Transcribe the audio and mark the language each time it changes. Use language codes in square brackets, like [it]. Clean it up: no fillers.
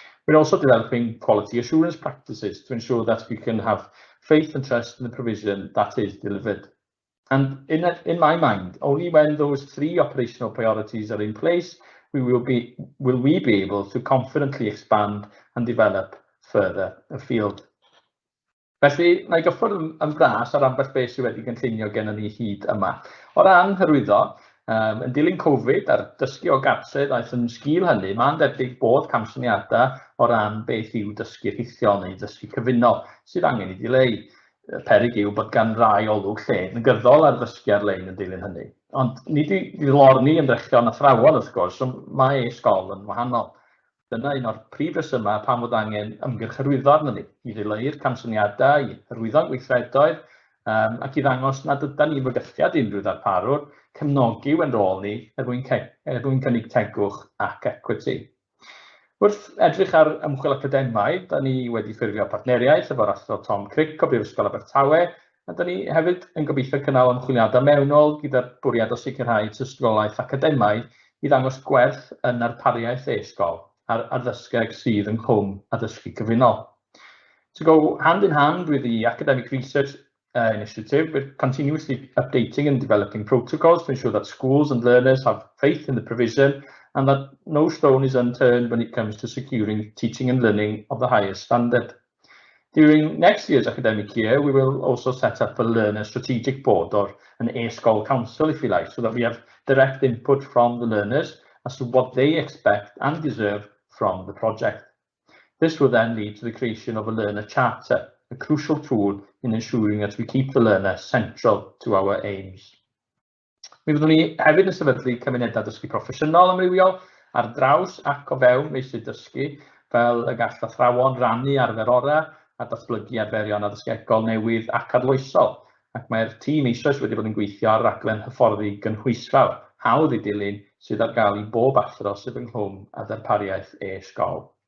[en] We're also developing quality assurance practices to ensure that we can have faith and trust in the provision that is delivered. And in my mind, only when those three operational priorities are in place, will we be able to confidently expand and develop further afield. [cy] Felly, mae gyffwrdd yn bras ar ambell beth sydd wedi gynllunio gen ni hyd yma. O ran hyrwyddo, yn dilyn Covid a'r dysgu o gartref aeth yn sgil hynny, mae'n debyg bod camsyniadau o ran beth yw dysgu rhithiol neu dysgu cyfunol sydd angen I dileu. Peryg yw bod gan rai olwg lle negyddol ar ddysgu ar-lein yn dilyn hynny. Ond nid I lorni ymdrechion athrawon wrth gwrs, so mae e-sgol yn wahanol. Dyna un o'r prif resymau pam fod angen ymgyrch hyrwyddo arno ni, I ddileu'r camsyniadau, I hyrwyddo'n gweithredoedd, ac I ddangos nad ydyn ni'n bygythiad unrhyw ddarparwr, cefnogi yn rôl ni mwyn cynnig tegwch ac equity. Wrth edrych ar ymchwil academaidd, da ni wedi ffurfio partneriaeth efo'r athro Tom Crick o Brifysgol Abertawe, a da ni hefyd yn gobeithio cynnal ymchwiliadau mewnol gyda'r bwriad o sicrhau tystiolaeth academaidd I ddangos gwerth yn arpariaeth e-sgol a'r addysgeg sydd ynghlwm a dysgu cyfunol. [en] To go hand in hand with the academic research initiative, we're continuously updating and developing protocols to ensure that schools and learners have faith in the provision and that no stone is unturned when it comes to securing teaching and learning of the highest standard. During next year's academic year, we will also set up a learner strategic board or an e-sgol council, if you like, so that we have direct input from the learners as to what they expect and deserve from the project. This will then lead to the creation of a learner charter, a crucial tool in ensuring that we keep the learner central to our aims. [cy] Mi fyddwn ni hefyd yn sefydlu cymunedau dysgu proffesiynol amrywiol ar draws ac o fewn meysydd dysgu, fel y gall athrawon rannu arferorau a datblygu arferion addysgegol newydd ac adloesol, ac mae'r tîm eisoes wedi bod yn gweithio ar raglen hyfforddi gynhwysfawr, hawdd I dilyn sydd ar gael I bob athro sydd ynghlwm â darpariaeth e-sgol.